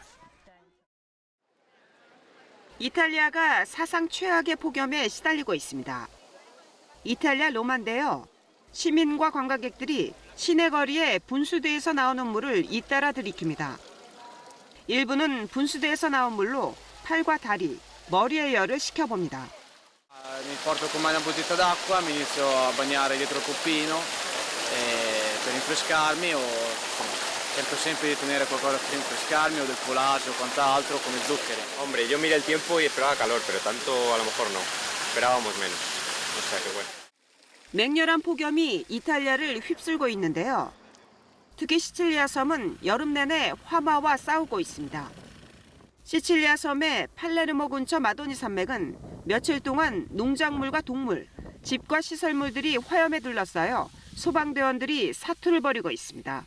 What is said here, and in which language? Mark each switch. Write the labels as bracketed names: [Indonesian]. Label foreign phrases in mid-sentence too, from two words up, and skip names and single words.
[Korean] 이탈리아가 사상 최악의 폭염에 시달리고 있습니다. 이탈리아 로마인데요. 시민과 관광객들이 시내 거리에 분수대에서 나오는 물을 잇따라 들이킵니다. 일부는 분수대에서 나온 물로 팔과 다리, 머리의 열을 식혀봅니다. [Italian] Mi porto con mano una bottiglia d'acqua, mi inizio a bagnare dietro il coppino per rinfrescarmi o cerco sempre di tenere qualcosa per rinfrescarmi o del collaggio o quant'altro come zuccheri. [Spanish] Hombre, yo miré el tiempo y esperaba calor, pero tanto a lo mejor no. Esperábamos menos. O sea que bueno. [Korean] 맹렬한 폭염이 이탈리아를 휩쓸고 있는데요. 특히 시칠리아 섬은 여름 내내 화마와 싸우고 있습니다. 시칠리아 섬의 팔레르모 근처 마도니 산맥은 며칠 동안 농작물과 동물, 집과 시설물들이 화염에 둘러싸여 소방대원들이 사투를 벌이고 있습니다.